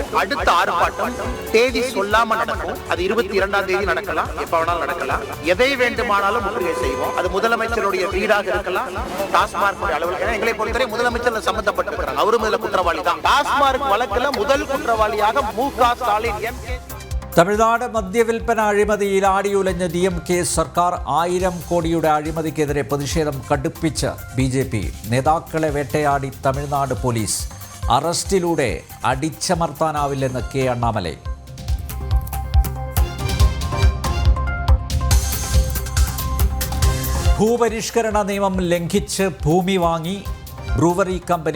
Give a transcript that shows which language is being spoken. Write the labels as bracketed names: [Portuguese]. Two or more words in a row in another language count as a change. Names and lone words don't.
[Tamil] அடுத்த ஆர்ப்பாட்டம் தேதி சொல்லாம நடக்கும். அது 22ஆம் தேதி நடக்கலாம், எப்ப வேணாலும் நடக்கலாம். எதை வேண்டுமானாலும் முற்றுகை செய்வோம். அது முதலமைச்சருடைய வீடாக இருக்கலாம், டாஸ்மார்க் அலுவலகம். எங்களை பொறுத்தவரை முதலமைச்சர் சம்பந்தப்பட்டிருக்கிறாங்க. அவரும் இதுல குற்றவாளி தான். டாஸ்மார்க் வழக்குல முதல் குற்றவாளியாக MK ஸ்டாலின் [Malayalam] തമിഴ്നാട് മദ്യവിൽപ്പന അഴിമതിയിൽ ആടിയുലഞ്ഞ DMK സർക്കാർ. 1000 കോടിയുടെ അഴിമതിക്കെതിരെ പ്രതിഷേധം കടുപ്പിച്ച് BJP. നേതാക്കളെ വേട്ടയാടി തമിഴ്നാട് പോലീസ്. അറസ്റ്റിലൂടെ അടിച്ചമർത്താനാവില്ലെന്ന് K. അണ്ണാമലൈ. ഭൂപരിഷ്കരണ നിയമം ലംഘിച്ച് ഭൂമി വാങ്ങി ബ്രൂവറി കമ്പനി.